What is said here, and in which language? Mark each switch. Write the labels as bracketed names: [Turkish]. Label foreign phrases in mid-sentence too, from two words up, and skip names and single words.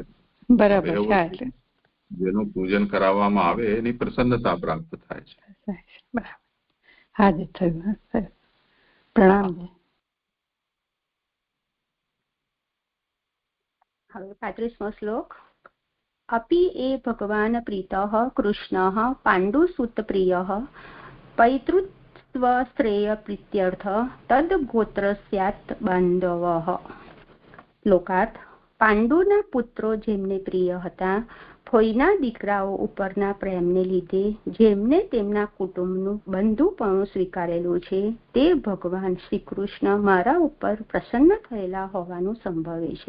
[Gujarati] બરાબર. જેનું પૂજન કરાવવામાં આવે એની પ્રસન્નતા પ્રાપ્ત થાય છે. બરાબર. હાજી, થયું. પ્રણામ. હવે 35મો શ્લોક. [Sanskrit] अपि ए भगवान प्रीतः कृष्णः पाण्डुसुतप्रियः पैतृत्वश्रेयप्रीत्यर्थ तद्गोत्रस्यात् बान्धवः. [Gujarati] લોકાર્થ. પાંડુના પુત્રો જેમને પ્રિય હતા, ફોઈના દીકરાઓ ઉપરના પ્રેમને લીધે જેમને તેમના કુટુંબનું બંધુપણું સ્વીકારેલું છે, તે ભગવાન શ્રી કૃષ્ણ મારા ઉપર પ્રસન્ન થયેલા હોવાનું સંભવે છે.